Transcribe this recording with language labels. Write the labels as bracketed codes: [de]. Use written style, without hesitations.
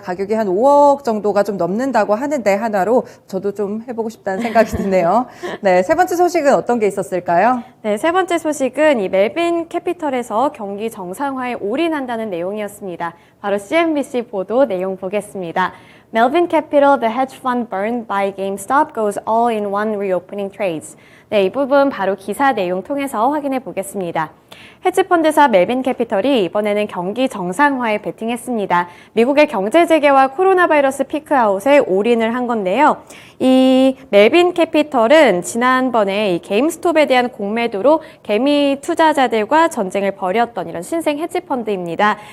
[ko] 가격이 한 5억 정도가 좀 넘는다고 하는데 하나로 저도 좀 해보고 싶다는 생각이 드네요. 네, 세 번째 소식은 어떤 게 있었을까요? 네, 세 번째 소식은 이 멜빈 캐피털에서 경기 정상화에 올인한다는 내용이었습니다. 바로 CNBC 보도 내용 보겠습니다. [en] Melvin Capital, the hedge fund burned by GameStop, goes all in one reopening trades. [ko] 네, 이 부분 바로 기사 내용 통해서 확인해 보겠습니다. 헤지펀드사 멜빈 캐피털이 이번에는 경기 정상화에 베팅했습니다. 미국의 경제 재개와 코로나 바이러스 피크아웃에 올인을 한 건데요. 이 멜빈 캐피털은 지난번에 이 게임스톱에 대한 공매도로 개미 투자자들과 전쟁을 벌였던 이런 신생 헤지펀드입니다.